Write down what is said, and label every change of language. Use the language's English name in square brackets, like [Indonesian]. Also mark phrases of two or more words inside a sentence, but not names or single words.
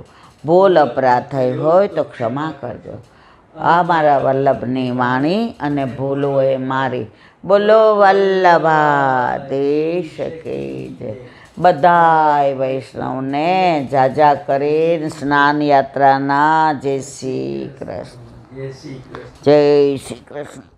[Gujarati] ભૂલ અપરાધ થઈ હોય તો ક્ષમા કરજો. આ મારા વલ્લભની વાણી અને ભૂલો એ મારી. બોલો વલ્લભાધીશ [Hindi] की जय. [Gujarati] બધાય વૈષ્ણવને જાજા કરીને સ્નાન યાત્રાના જય શ્રી કૃષ્ણ. जय श्री कृष्ण. જય શ્રી કૃષ્ણ.